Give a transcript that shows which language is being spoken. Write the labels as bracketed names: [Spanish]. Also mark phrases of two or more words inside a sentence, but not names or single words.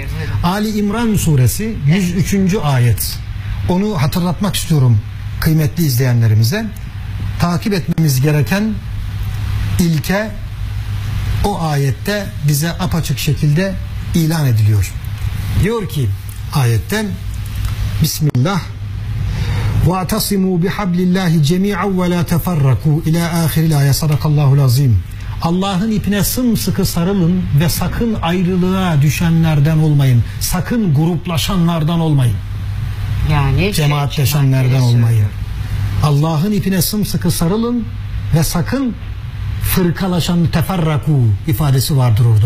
[Turkish] Ali İmran suresi 103. Evet. Ayet. Onu hatırlatmak istiyorum kıymetli izleyenlerimize. Takip etmemiz gereken ilke o ayette bize apaçık şekilde ilan ediliyor. Diyor ki ayetten [Arabic] Bismillah وَاَعْتَصِمُوا بِحَبْلِ اللّٰهِ جَمِيعًا وَلَا تَفَرَّكُوا اِلَى آخِرِ الْآيَةِ صَدَقَ اللّٰهُ الْعَظِيمُ. [Turkish] Allah'ın ipine sımsıkı sarılın ve sakın ayrılığa düşenlerden olmayın. Sakın gruplaşanlardan olmayın. Yani cemaatleşenlerden olmayın. Allah'ın ipine sımsıkı sarılın ve sakın fırkalaşan, teferraku ifadesi vardır orada.